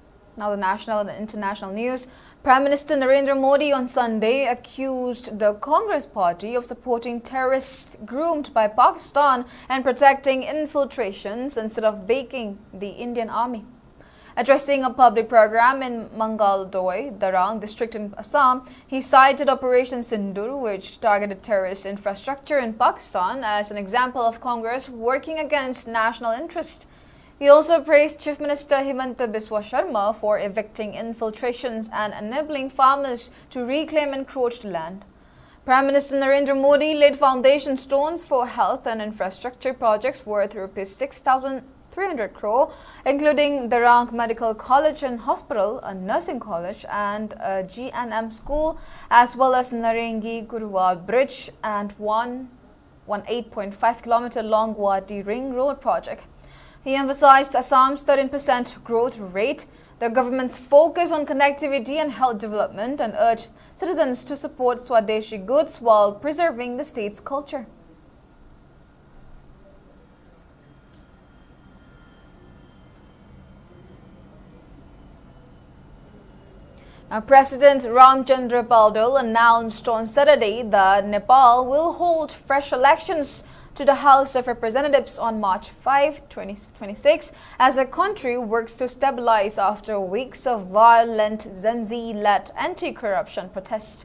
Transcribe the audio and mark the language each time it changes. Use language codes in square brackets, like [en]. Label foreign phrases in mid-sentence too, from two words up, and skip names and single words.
[en] Now the national and international news. Prime Minister Narendra Modi on Sunday accused the Congress party of supporting terrorists groomed by Pakistan and protecting infiltrations instead of backing the Indian army. Addressing a public program in Mangaldoy, Darang district in Assam, he cited Operation Sindur, which targeted terrorist infrastructure in Pakistan, as an example of Congress working against national interest. He also praised Chief Minister Himanta Biswa Sharma for evicting infiltrations and enabling farmers to reclaim encroached land. Prime Minister Narendra Modi laid foundation stones for health and infrastructure projects worth Rs 6,300 crore, including the Darang Medical College and Hospital, a nursing college and a G&M school, as well as Narengi Gurua Bridge and 8.5 kilometer long Guwahati Ring Road project. He emphasized Assam's 13% growth rate, the government's focus on connectivity and health development, and urged citizens to support Swadeshi goods while preserving the state's culture. Now, President Ramchandra Paudel announced on Saturday that Nepal will hold fresh elections to the House of Representatives on March 5, 2026, as the country works to stabilize after weeks of violent Gen Z-led anti-corruption protests.